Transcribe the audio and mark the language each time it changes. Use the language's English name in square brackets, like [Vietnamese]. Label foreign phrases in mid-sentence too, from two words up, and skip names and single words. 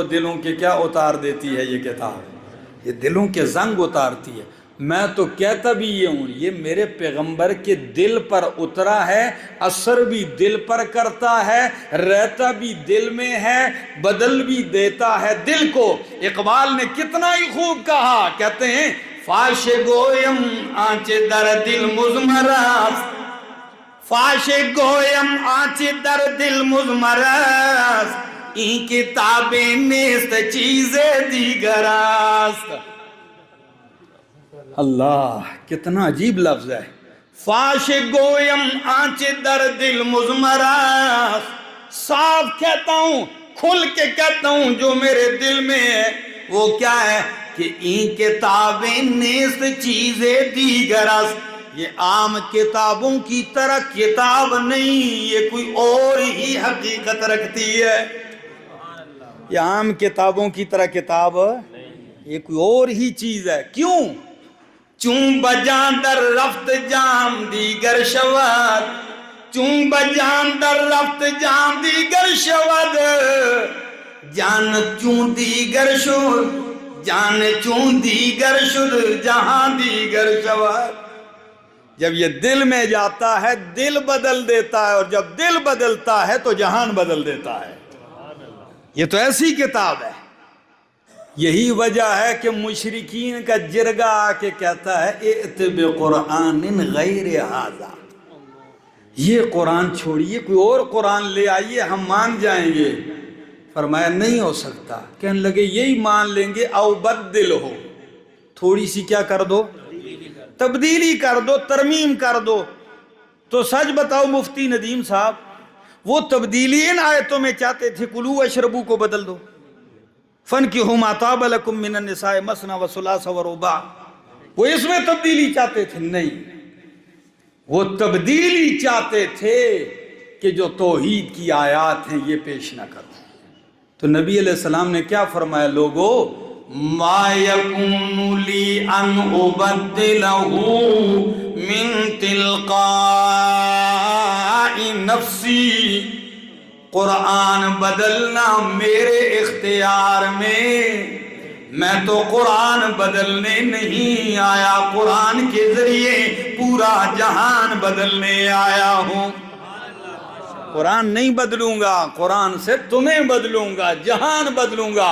[Urdu] دلوں کے کیا اتار دیتی ہے یہ کتاب؟ یہ دلوں کے زنگ اتارتی ہے۔ میں تو کہتا بھی یہ ہوں، یہ میرے پیغمبر کے دل پر اترا ہے، اثر بھی دل پر کرتا ہے، رہتا بھی دل میں ہے، بدل بھی دیتا ہے دل کو۔ اقبال نے کتنا ہی خوب کہا، کہتے ہیں [Persian] فاش گویم آنچ در دل مزمراست، فاش گویم آنچ در دل مزمراست، این کتابیں نیست چیز دیگراست۔ [Urdu] اللہ، کتنا عجیب لفظ ہے۔ [Persian] فاش گویم آنچ در دل مزمراست، [Urdu] صاف کہتا ہوں، کھل کے کہتا ہوں جو میرے دل میں ہے وہ کیا ہے کہ [Persian] این کتابیں نیست چیزیں دیگراست، [Urdu] یہ عام کتابوں کی طرح کتاب نہیں، یہ کوئی اور ہی حقیقت رکھتی ہے۔ یہ عام کتابوں کی طرح کتاب یہ کوئی اور ہی چیز ہے۔ کیوں؟ [Persian] چون بجان در رفت جام دیگر شود، چون بجان در رفت جام دیگر شود، جان چون دیگر شد، جان چون دیگر شد، جہاں دیگر شود۔ [Urdu] جب یہ دل میں جاتا ہے دل بدل دیتا ہے، اور جب دل بدلتا ہے تو جہان بدل دیتا ہے۔ یہ تو ایسی کتاب ہے۔ یہی وجہ ہے کہ مشرکین کا جرگہ آ کے کہتا ہے [Arabic] ائت بقرآن غیر ھذا، [Urdu] یہ قرآن چھوڑیے، کوئی اور قرآن لے آئیے، ہم مان جائیں گے۔ فرمایا نہیں ہو سکتا۔ کہنے لگے یہی مان لیں گے، او بدل ہو، تھوڑی سی کیا کر دو، تبدیلی کر دو، ترمیم کر دو۔ تو سچ بتاؤ مفتی ندیم صاحب، وہ تبدیلی ان آیتوں میں چاہتے تھے [Arabic] کلو واشربو [Urdu] کو بدل دو، [Arabic] فَانْكِحُوا مَا طَابَ لَكُم مِّنَ النِّسَاءِ مَثْنَىٰ وَثُلَاثَ وَرُبَاعَ، [Urdu] وہ اس میں تبدیلی چاہتے تھے؟ نہیں، وہ تبدیلی چاہتے تھے کہ جو توحید کی آیات ہیں یہ پیش نہ کرو۔ تو نبی علیہ السلام نے کیا فرمایا؟ [Arabic] لوگو مَا يَكُونُ لِي أَنْ أُبَدِّلَهُ مِن تِلْقَاءِ نَفْسِي، [Urdu] قرآن بدلنا میرے اختیار میں تو قرآن بدلنے نہیں آیا، قرآن کے ذریعے پورا جہان بدلنے آیا ہوں۔ قرآن نہیں بدلوں گا، قرآن سے تمہیں بدلوں گا، جہان بدلوں گا۔